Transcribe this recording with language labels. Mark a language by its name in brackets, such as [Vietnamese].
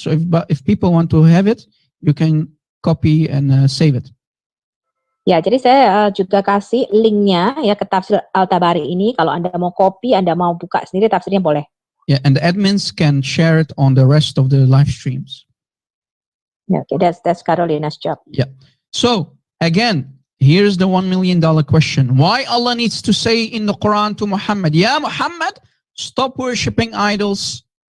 [English] So if people want to have it, you can copy and save it. [Indonesian] Ya, jadi saya juga kasih linknya ya ke tafsir Al-Tabari ini. Kalau Anda mau copy, Anda mau buka sendiri tafsirnya boleh. [English] Yeah, and the admins can share it on the rest of the live streams. Yeah, okay, that's Carolina's job. Yeah. So again, here's the $1 million question. Why Allah needs to say in the Quran to Muhammad, Ya Muhammad, stop worshipping idols.